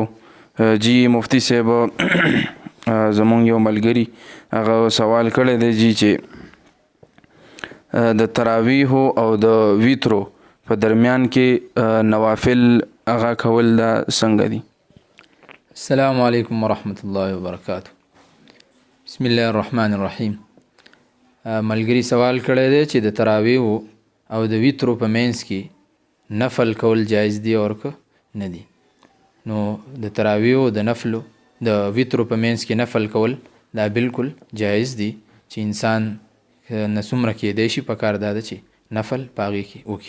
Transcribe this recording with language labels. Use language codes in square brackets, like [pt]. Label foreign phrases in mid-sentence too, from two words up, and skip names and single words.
[ps] جی مفتی صاحب زموږ یو ملګري هغه سوال کړی دی جی چې د تراویح او د ویترو په درمیان کې نوافل هغه کول دا څنګه دي؟ [ar] السلام علیکم ورحمۃ اللہ وبرکاتہ. بسم الله الرحمن الرحیم. [ps] ملګری سوال کړی دی چې د تراویح او د ویترو په منځ کې نفل کول جایز دي او که نه دي. نو د تراویح او د نفلو د ویترو په منځ کې نفل کول دا بالکل جایز دي چې انسان نه څومره کېدی شي پکار دا ده چې نفل په هغې کې وکړي.